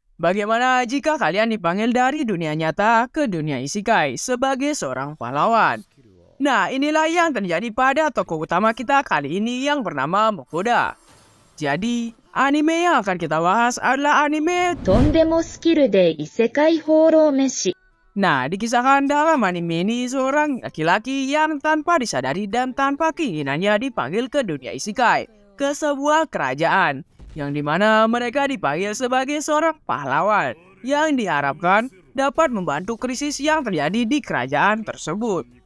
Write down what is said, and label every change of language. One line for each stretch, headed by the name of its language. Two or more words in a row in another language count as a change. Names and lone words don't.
Indonesian: Bagaimana jika kalian dipanggil dari dunia nyata ke dunia isekai sebagai seorang pahlawan? Nah, inilah yang terjadi pada tokoh utama kita kali ini yang bernama Mokoda. Jadi, anime yang akan kita bahas adalah anime
Japanese: とんでもスキルで異世界放浪飯。
Indonesian: Nah, dikisahkan dalam anime ini seorang laki-laki yang tanpa disadari dan tanpa keinginannya dipanggil ke dunia isekai, ke sebuah kerajaan, yang dimana mereka dipanggil sebagai seorang pahlawan, yang diharapkan dapat membantu krisis yang terjadi di kerajaan tersebut.